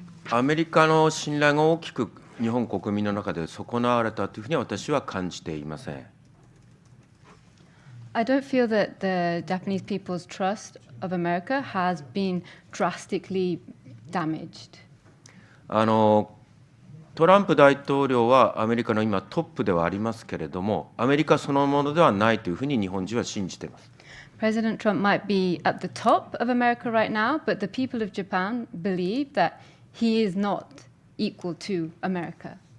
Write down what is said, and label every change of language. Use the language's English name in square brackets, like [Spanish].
[Japanese] アメリカの信頼が大きく日本国民の中で損なわれたというふうには私は感じていません。 [English] I don't feel that the Japanese people's trust of America has been drastically damaged. [Japanese] トランプ大統領はアメリカの今トップではありますけれども、アメリカそのものではないというふうに日本人は信じています。 [English] President Trump might be at the top of America right now, but the people of Japan believe that he is not equal to America.